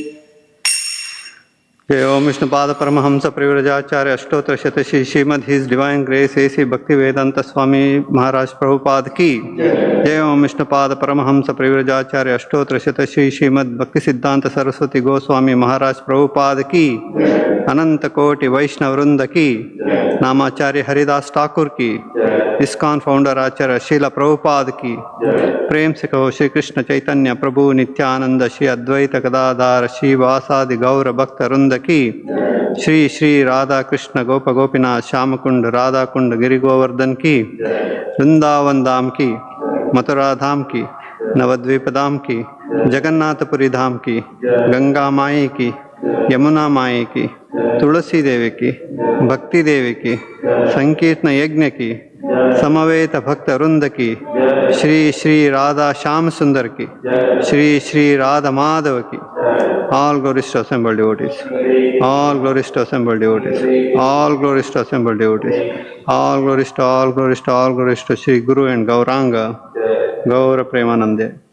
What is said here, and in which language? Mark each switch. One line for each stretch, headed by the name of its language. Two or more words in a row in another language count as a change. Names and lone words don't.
Hindi: जय ॐ विष्णुपाद परमहंस परिव्राजकाचार्य अष्टोत्तर शतश्री श्रीमद्
English: His Divine Grace
Hindi: A.C. भक्तिवेदान्त स्वामी महाराज प्रभुपाद की. जय ॐ विष्णुपाद परमहंस परिव्राजकाचार्य अष्टोत्तर शतश्री श्रीमद् भक्ति सिद्धान्त सरस्वती गोस्वामी महाराज प्रभुपाद की. अनन्त कोटि वैष्णव वृन्द की. नामाचार्य हरिदास ठाकुर की। ISKCON founder आचार्य श्रील प्रभुपाद की. प्रेम से कहो श्री कृष्ण चैतन्य प्रभु नित्यानंद श्री अद्वैत गदाधार श्री वासादि गौर भक्त वृंद की. श्री श्री राधा कृष्ण गोप गोपीनाथ श्याम कुंड राधा कुंड गिरि गोवर्धन की. वृंदावन धाम की, मथुरा धाम की, नवद्वीप धाम की, जगन्नाथपुरी धाम की, गंगा माई की, यमुना माई की, तुलसी देवी की, भक्ति देवी की, संकीर्तन यज्ञ की, समवेत भक्त वृंद की, श्री श्री राधा श्याम सुंदर की, श्री श्री राधा माधव की.
English: All glories to assembled devotees. All glories to assembled devotees. All glories to assembled devotees. All glories to all glories to all glories to Sri Guru and Gauranga. Gaura Premanande.